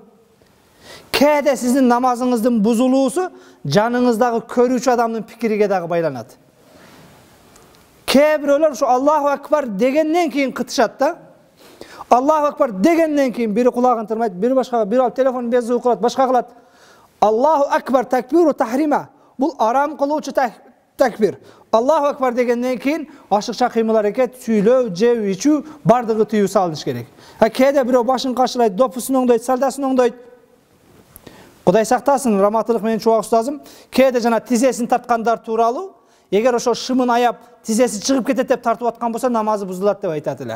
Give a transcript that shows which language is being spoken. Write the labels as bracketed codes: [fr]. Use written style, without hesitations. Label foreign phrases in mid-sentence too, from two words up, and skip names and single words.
[ky] Кээде сиздин намазыңыздын бузулуусу жаныңыздагы көрүүчү адамдын пикириге дагы байланат. Кээ бирөөлөр ушу [ar] الله أكبر [ky] дегенден кийин кытышат да. [ar] الله أكبر [ky] дегенден кийин бири кулагын тырмайт, бири башка, бири алып телефонун безүү кылат, башка кылат. [ar] الله أكبر تكبيرة الإحرام. [ky] Бул арам кылуучу такбир. [ar] الله أكبر [ky] дегенден кийин ашыкча кыймыл аракет, сүйлөө, жеп, ичүү бардыгы тыюу салыныш керек. Кээде бирөө башын кашырайт, допусун оңдойт, салдасын оңдойт. Кудай сактасын, раматылык менен чубак устазым, кээде жана тизесин тарткандар тууралуу, эгер ошо шымын аяп, тизеси чыгып кетет деп тартып аткан болсо, намазы бузулат деп айтат эле.